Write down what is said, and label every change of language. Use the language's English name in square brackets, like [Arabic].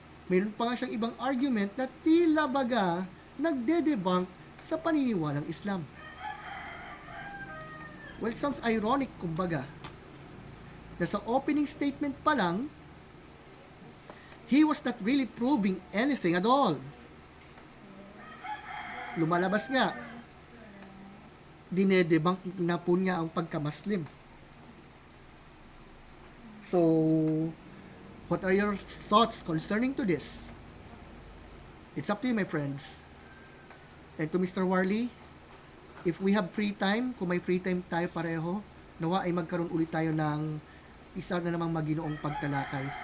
[Filipino] Mayroon pa nga siyang ibang argument na tila baga nagde-debunk sa paniniwalang Islam. [English] Well, it sounds ironic, [Filipino] kumbaga, na sa opening statement pa lang, [English] he was not really proving anything at all. [Filipino] Lumalabas nga, dinedebunk na po niya ang pagka-Muslim. [English] So, what are your thoughts concerning to this? It's up to you, my friends. And to Mr. Warley, if we have free time, [Filipino] kung may free time tayo pareho, nawa ay magkaroon ulit tayo ng isa na namang maginoong pagtalakay.